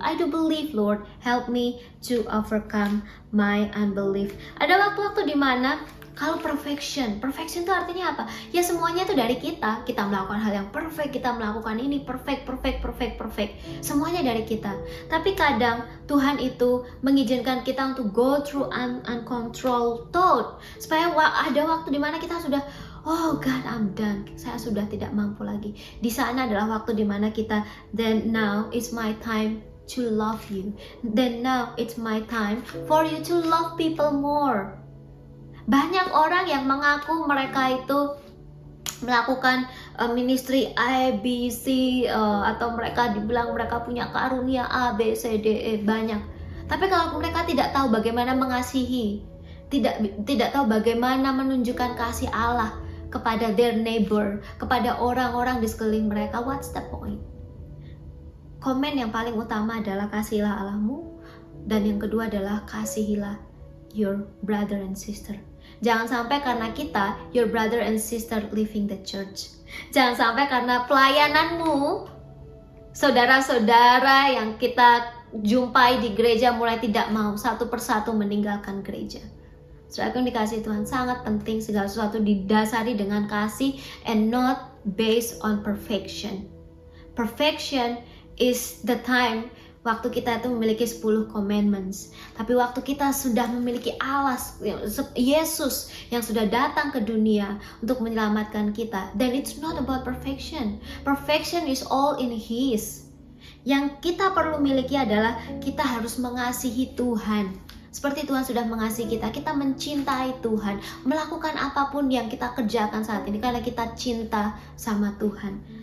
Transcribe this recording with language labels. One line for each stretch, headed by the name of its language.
English: I do believe, Lord, help me to overcome my unbelief.
Indonesian: Ada waktu-waktu di mana kalau perfection itu artinya apa? Ya semuanya itu dari kita. Kita melakukan hal yang perfect, kita melakukan ini perfect. Semuanya dari kita. Tapi kadang Tuhan itu mengizinkan kita untuk
English: go through uncontrolled thought,
Indonesian: supaya ada waktu di mana kita sudah,
English: oh God, I'm done.
Indonesian: Saya sudah tidak mampu lagi. Di sana adalah waktu di mana kita,
English: then now it's my time to love you. Then now it's my time for you to love people more.
Indonesian: Banyak orang yang mengaku mereka itu melakukan ministry A, B, C, atau mereka dibilang mereka punya karunia A, B, C, D, E, banyak. Tapi kalau mereka tidak tahu bagaimana mengasihi, tidak tahu bagaimana menunjukkan kasih Allah kepada
English: their neighbor,
Indonesian: kepada orang-orang di sekeliling mereka,
English: what's the point?
Indonesian: Komen yang paling utama adalah kasihilah Allahmu, dan yang kedua adalah kasihilah
English: your brother and sister.
Indonesian: Jangan sampai karena kita,
English: your brother and sister leaving the church.
Indonesian: Jangan sampai karena pelayananmu, saudara-saudara yang kita jumpai di gereja mulai tidak mau satu persatu meninggalkan gereja. Saudara yang dikasih Tuhan, sangat penting segala sesuatu didasari dengan kasih
English: and not based on perfection. Perfection is the time
Indonesian: waktu kita itu memiliki
English: 10 commandments.
Indonesian: Tapi waktu kita sudah memiliki Allah, Yesus yang sudah datang ke dunia untuk menyelamatkan kita,
English: then it's not about perfection. Perfection is all in His.
Indonesian: Yang kita perlu miliki adalah kita harus mengasihi Tuhan. Seperti Tuhan sudah mengasihi kita, kita mencintai Tuhan, melakukan apapun yang kita kerjakan saat ini karena kita cinta sama Tuhan.